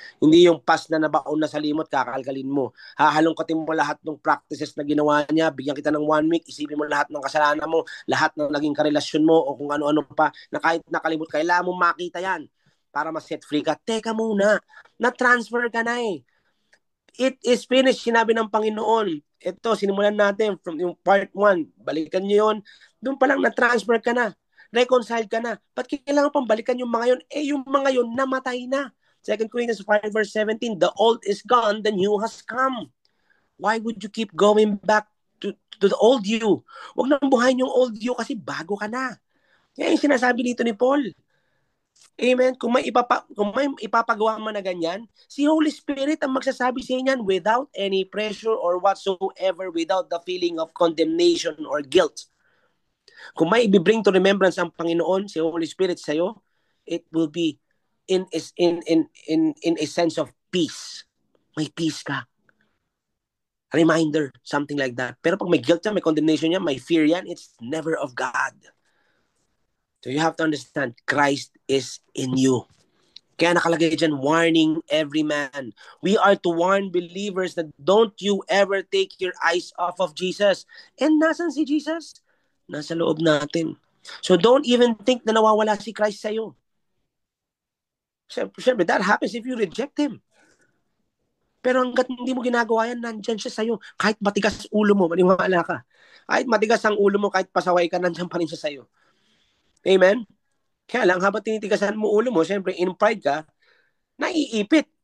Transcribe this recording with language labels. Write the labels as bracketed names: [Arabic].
[Filipino] Hindi yung pas na nabaon na sa limot, kakalkalin mo. Hahalongkatin mo lahat ng practices na ginawa niya, bigyan kita ng 1 week, isipin mo lahat ng kasalanan mo, lahat ng naging karelasyon mo, o kung ano-ano pa, na kahit nakalimot, kailangan mo makita yan para ma-set free ka. Teka muna, na-transfer ka na eh. [English] It is finished, [Filipino] sinabi ng Panginoon. Ito, sinimulan natin from yung part 1. Balikan nyo yun. Doon pa lang na-transfer ka na. Reconciled ka na. Ba't kailangan pang balikan yung mga yun? Eh, yung mga yun, namatay na. [English] 2 Corinthians 5 verse 17, the old is gone, the new has come. Why would you keep going back to the old you? [Filipino] Huwag nang buhayin yung old you kasi bago ka na. Yan yung sinasabi dito ni Paul. Amen. Kung may ipapagawa man na ganyan, si Holy Spirit ang magsasabi sa inyan [English] without any pressure or whatsoever, without the feeling of condemnation or guilt. [Filipino] Kung may ibibring to remembrance ang Panginoon, si Holy Spirit sa iyo, [English] it will be in a sense of peace. [Filipino] May peace ka. [English] A reminder, something like that. [Filipino] Pero pag may guilt yan, may condemnation yan, may fear yan, [English] it's never of God. So you have to understand, Christ is in you. [Filipino] Kaya nakalagay dyan, [English] warning every man. We are to warn believers that don't you ever take your eyes off of Jesus. [Filipino] And nasan si Jesus? Nasa loob natin. [English] So don't even think [Filipino] na nawawala si Christ sa'yo. [English] Siyempre, that happens if you reject Him. [Filipino] Pero hanggat hindi mo ginagawa yan, nandyan siya sa'yo. Kahit matigas ulo mo, maniwala ka. Kahit matigas ang ulo mo, kahit pasaway ka, nandyan pa rin siya sa'yo. Amen? Kaya lang, habang tinitigasan mo ulo mo, siyempre, in pride ka, naiipit.